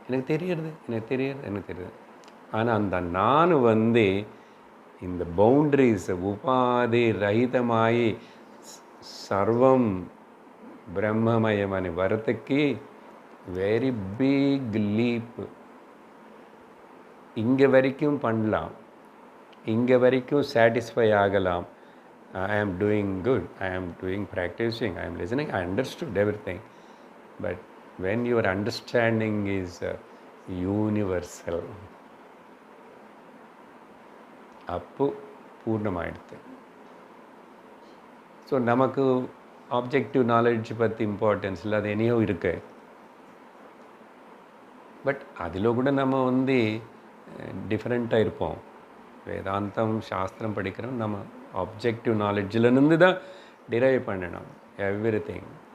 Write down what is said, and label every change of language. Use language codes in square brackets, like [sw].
[ta] எனக்கு தெரியுது. ஆனால் அந்த நான் வந்து இந்த பவுண்டரிஸ் உபாதி ரஹிதமாயி சர்வம் பிரம்மமயமனி வரத்துக்கு வெரி பிக் லீப். இங்கே வரைக்கும் பண்ணலாம், இங்கே வரைக்கும் சாட்டிஸ்ஃபை ஆகலாம். [en] I am doing good, I am doing practicing, I am listening, I understood everything. But when your understanding is universal, [ta] அப்போ பூர்ணமாயிடுது. ஸோ நமக்கு ஆப்ஜெக்டிவ் நாலேஜ் பற்றி இம்பார்ட்டன்ஸ் இல்லை, அது என்னையோ இருக்கு. பட் அதில் கூட நம்ம வந்து டிஃப்ரெண்ட்டாக இருப்போம். வேதாந்தம் சாஸ்திரம் படிக்கிறோம், நம்ம ஆப்ஜெக்டிவ் நாலேஜிலிருந்து தான் டிரைவ் பண்ணணும் எவ்ரி திங்.